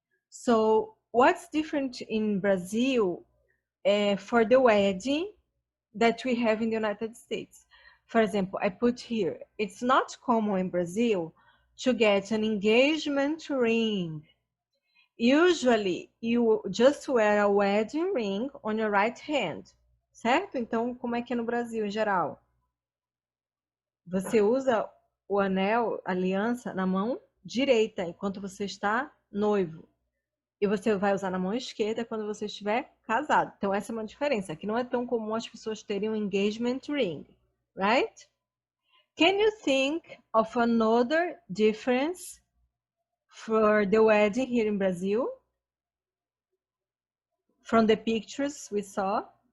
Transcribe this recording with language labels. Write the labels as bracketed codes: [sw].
[en] So what's different in Brazil for the wedding that we have in the United States? For example, I put here, it's not common in Brazil to get an engagement ring. Usually, you just wear a wedding ring on your right hand. [pt] certo? Então, como é que é no Brasil, em geral? Você usa o anel, a aliança, na mão direita, enquanto você está noivo. E você vai usar na mão esquerda quando você estiver casado. Então, essa é uma diferença. Aqui não é tão comum as pessoas terem um engagement ring, right? [en] Can you think of another difference for the wedding here in Brazil? From the pictures we saw?